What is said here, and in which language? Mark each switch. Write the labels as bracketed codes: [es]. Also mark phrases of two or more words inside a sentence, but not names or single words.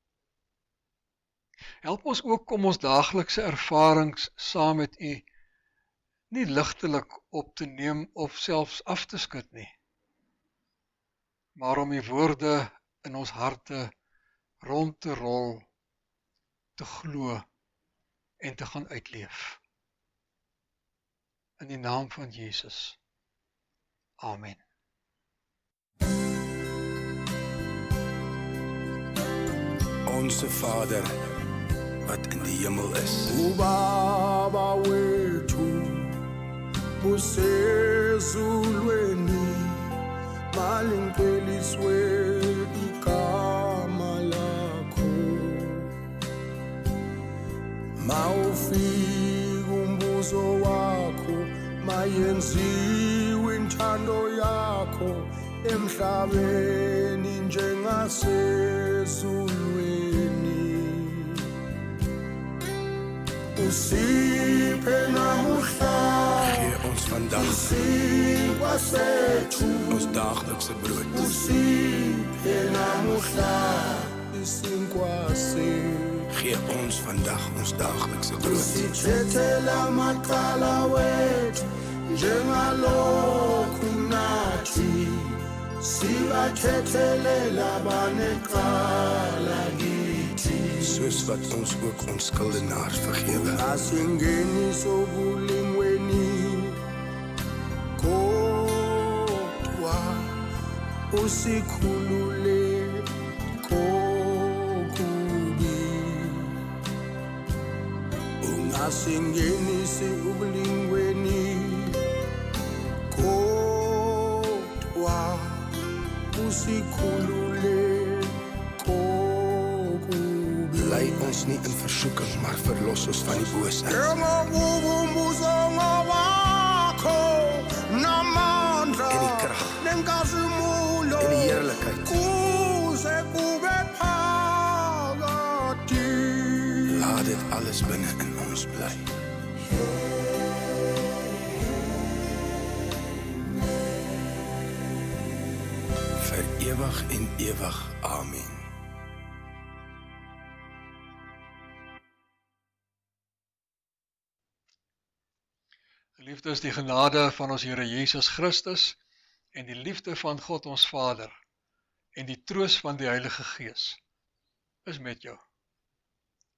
[af] Help ons ook om ons daaglikse ervarings saam met U nie ligtelik op te neem of selfs af te skud nie, maar om U woorde in ons harte rond te rol, te glo en te gaan uitleef. In die naam van Jesus. Amen. Onse Vader, wat in die hemel is. [zu] Ubaba wethu usezulweni, malinkeliswe igama lakho. Mawufika umbuzo wakho, mayenziwe intando yakho emhlabeni njengasezulwini. Usiphe namuhla, [af] Gee ons vandag [zu] usinkwa sethu, [af] ons daaglikse brood. [zu] usiphe namuhla isinkwa sethu. [af] Gee ons vandag ons daaglikse brood. [zu] Usithethela amacala wethu njengalokhu nathi sibathethelela abanecala kithi. [af] Soos wat ons ook ons skuldenaars vergewe. [zu] Asingeni sobulingweni kodwa usikhulule kokubi. asingenisi ukulingweni kodwa usikhulule kokubi. [af] Lei ons nie in versoeking, maar verlos ons van die bose. [zu] Njengokubumbuzo wakho namandla [af] En die krag. [zu] nenkazimulo [af] En die heerlikheid. [zu] kuze kube phakade. [af] Laat dit alles binne in ons bly. Vir ewig en ewig. Amen. Geliefdes, die genade van ons Here Jesus Christus en die liefde van God ons Vader en die troos van die Heilige Gees is met jou.